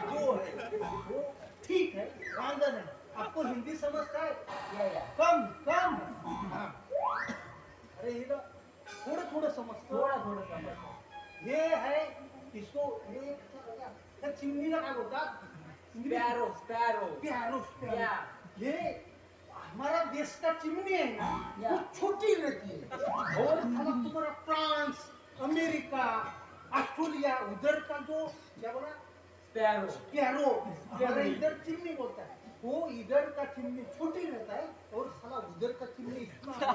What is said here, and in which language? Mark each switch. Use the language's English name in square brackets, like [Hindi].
[Hindi] जो है वो ठीक है वांदा नहीं. आपको हिंदी समझता है. कम कम. हाँ. अरे ये ना थोड़ा थोड़ा समझता. [Marathi] थोडा थोडं समजतं. [Hindi] ये है इसको ये क्या [Marathi] चिमनीला काय बोलतात. [English] Sparrow sparrow. प्यारो या. [Hindi] ये हमारा देश का चिमनी है ना या. वो छोटी रहती है. और साला तुम्हारा फ्रांस अमेरिका ऑस्ट्रेलिया उधर का जो क्या बोला [English] Sparrow. [Hindi] प्यारो हमारा इधर चिमनी बोलता है. वो इधर का चिमनी छोटी रहता है और साला उधर का चिमनी इतना.